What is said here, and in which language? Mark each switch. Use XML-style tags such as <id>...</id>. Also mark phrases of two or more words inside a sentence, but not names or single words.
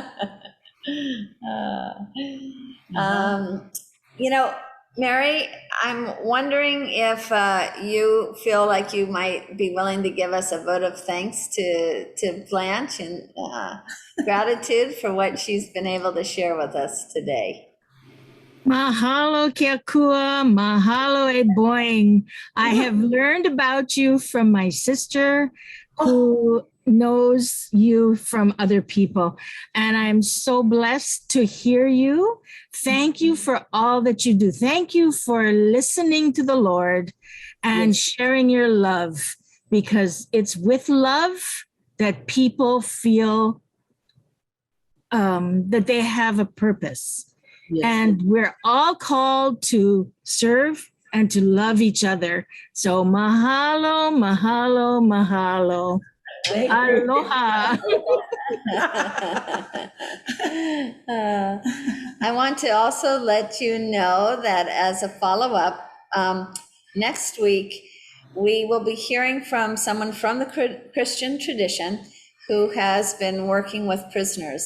<en>You know, Mary, I'm wondering if you feel like you might be willing to give us a vote of thanks to Blanche and gratitude for what she's been able to share with us today.</en> <haw>Mahalo ke akua, mahalo e boing.</haw> <en>I have learned about you from my sister who knows you from other people. And I'm so blessed to hear you. Thank you for all that you do. Thank you for listening to the Lord and sharing your love, because it's with love that people feel that they have a purpose. Yes. And we're all called to serve and to love each other.</en> <haw>So mahalo, mahalo, mahalo.</haw> <en>Aloha. I want to also let you know that as a follow-up, Next week, we will be hearing from someone from the Christian tradition who has been working with prisoners.</en>